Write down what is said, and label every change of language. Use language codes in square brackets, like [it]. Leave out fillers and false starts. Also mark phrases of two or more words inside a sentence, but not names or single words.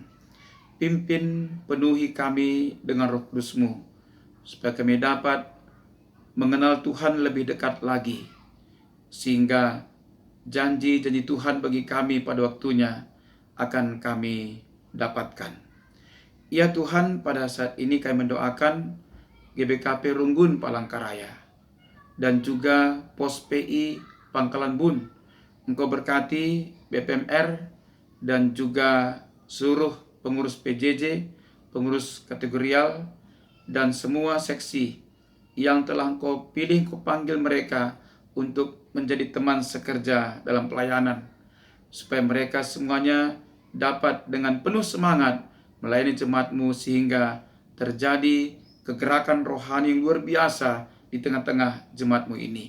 [id] Pimpin, penuhi kami dengan Roh Kudus-Mu, supaya kami dapat mengenal Tuhan lebih dekat lagi, sehingga janji-janji Tuhan bagi kami pada waktunya akan kami dapatkan. Ya Tuhan, pada saat ini kami mendoakan GBKP Runggun Palangkaraya dan juga Pos PI Pangkalan Bun. Engkau berkati BPMR dan juga seluruh pengurus PJJ, pengurus kategorial, dan semua seksi yang telah Engkau pilih, Engkau panggil mereka untuk menjadi teman sekerja dalam pelayanan, supaya mereka semuanya dapat dengan penuh semangat melayani jemaat-Mu, sehingga terjadi kegerakan rohani yang luar biasa di tengah-tengah jemaat-Mu ini.